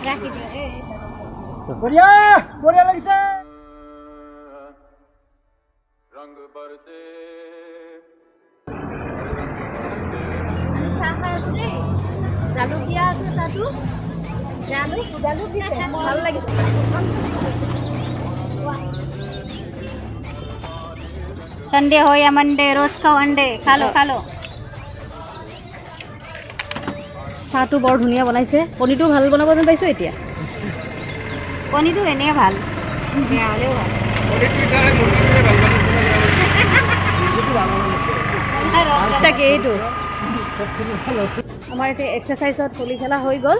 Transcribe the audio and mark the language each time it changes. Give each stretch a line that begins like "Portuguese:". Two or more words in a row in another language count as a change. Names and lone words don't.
Assamese: বঢ়িয়া বঢ়িয়া লাগিছে। চাহ খাই আছোঁ দেই জালুক দিয়া আছে চাহটো জালুক দিছে ভাল লাগিছে।
Hindi: संडे हो या मंडे रोज खाओ अंडे खा लो
Assamese: চাহটো বৰ ধুনীয়া বনাইছে। কণীটো ভাল বনাব যেন পাইছোঁ এতিয়া। কণীটো এনেই ভাল বেয়া হ'লেও ভাল। তাকে এইটো আমাৰ এতিয়া এক্সাৰচাইজত পলি খেলা হৈ গ'ল।